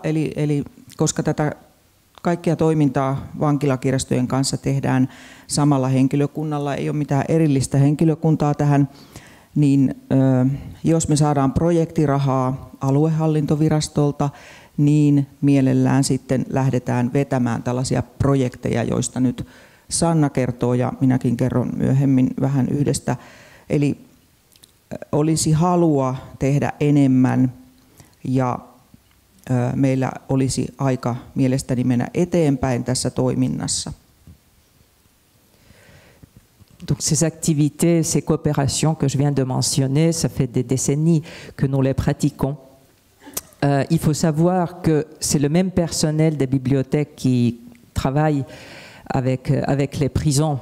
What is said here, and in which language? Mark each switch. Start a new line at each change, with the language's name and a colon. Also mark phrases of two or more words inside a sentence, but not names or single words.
Finnish: eli koska tätä kaikkia toimintaa vankilakirjastojen kanssa tehdään samalla henkilökunnalla, ei ole mitään erillistä henkilökuntaa tähän, niin jos me saadaan projektirahaa aluehallintovirastolta, niin mielellään sitten lähdetään vetämään tällaisia projekteja, joista nyt Sanna kertoo ja minäkin kerron myöhemmin vähän yhdestä. Eli olisi halua tehdä enemmän ja meillä olisi aika mielestäni mennä eteenpäin tässä toiminnassa.
French: Donc ces activités, ces coopérations que je viens de mentionner, ça fait des décennies que nous les pratiquons. Il faut savoir que c'est le même personnel des bibliothèques qui travaille avec les prisons.